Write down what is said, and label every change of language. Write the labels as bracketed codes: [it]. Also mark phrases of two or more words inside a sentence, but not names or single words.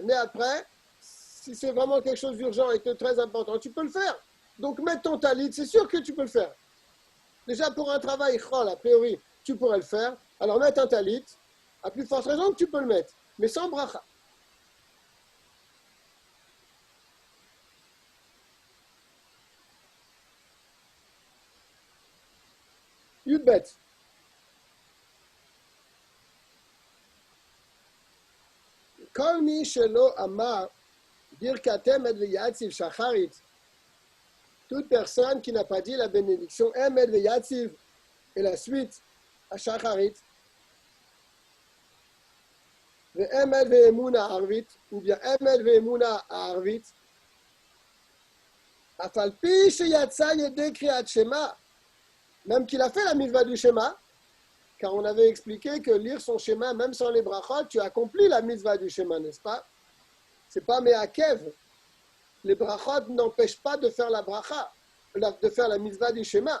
[fr] Mais après, si c'est vraiment quelque chose d'urgent et de très important, tu peux le faire. Donc, mettre ton talit, c'est sûr que tu peux le faire. Déjà, pour un travail chol, a priori, tu pourrais le faire. Alors, mettre un talit, à plus forte raison que tu peux le mettre, mais sans bracha. [he] Yudbet. כל מי שלא אמר ברכת אמת ויציב שחרית. [fr] Toute personne qui n'a pas dit la bénédiction [he] אמת ויציב [fr] et la suite à shacharit. [he] ואמת ואמונה ערבית [fr] ou bien [he] אמת ואמונה ערבית. אף על פי שיצא ידי קריאת שמע. [fr] Même qu'il a fait la mitzvah du schéma, car on avait expliqué que lire son schéma, même sans les brachot, tu accomplis la mitzvah du schéma, n'est-ce pas? C'est pas me'akev. Les brachot n'empêchent pas de faire la bracha, de faire la mitzvah du schéma.